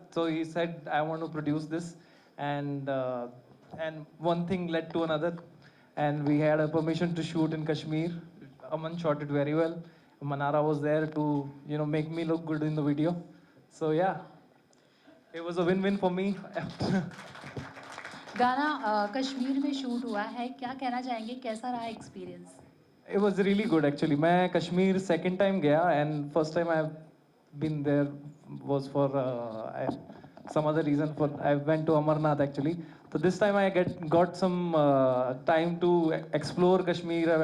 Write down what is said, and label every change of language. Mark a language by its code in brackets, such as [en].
[en] So he said I want to produce this, and one thing led to another, and we had a permission to shoot in Kashmir. Aman shot it very well. Manara was there to make me look good in the video. So yeah. It was a win-win for me. [hi] गाना कश्मीर में shoot हुआ है, क्या कहना चाहेंगे, कैसा रहा experience? [en] It was really good actually. [hi] मैं कश्मीर [en] second time गया and first time I've been there was for some other reason. I went to Amarnath actually. So this time I got some time to explore Kashmir.